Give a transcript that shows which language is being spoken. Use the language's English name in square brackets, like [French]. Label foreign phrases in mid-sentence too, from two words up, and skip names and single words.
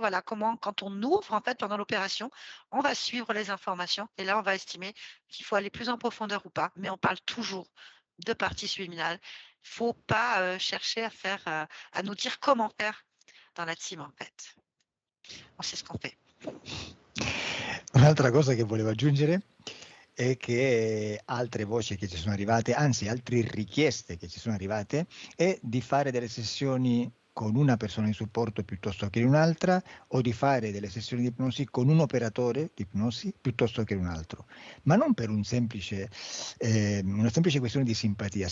[French] Voilà comment, quand on ouvre en fait pendant l'opération, on va suivre les informations et là on va estimer qu'il faut aller plus en profondeur ou pas. Mais on parle toujours de partie subliminale. Il ne faut pas chercher à faire, à nous dire comment faire dans la team en fait. On sait ce qu'on fait. [Italian] Un'altra cosa che volevo aggiungere è che altre voci che ci sono arrivate, anzi altre richieste che ci sono arrivate, è di fare delle sessioni con una persona in supporto piuttosto che in un'altra o di fare delle sessioni di ipnosi con un operatore di ipnosi piuttosto che un altro, ma non per una semplice questione di simpatia.